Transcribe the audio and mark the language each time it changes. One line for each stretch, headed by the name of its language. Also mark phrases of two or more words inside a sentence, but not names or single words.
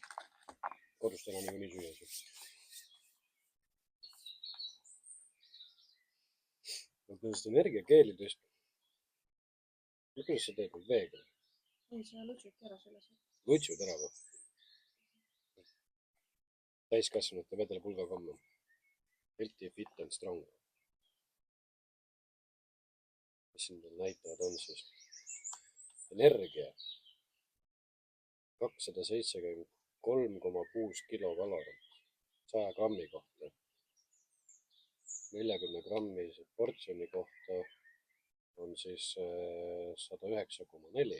Estonian: Kodust enam nii süüa see. Nendest energiakeelidest. Kuidas sa teed nüüd veega? Ei, sa lutsudki ära selles. Lutsud ära või? Täiskasvanute vedelpulgakomm.
English: Healthy, fit and strong.
Estonian: Mis siin näitavad on siis? Energia 273,6 kilokalorit 100 grammi kohta. 40 grammi portsjoni kohta on siis 109,4.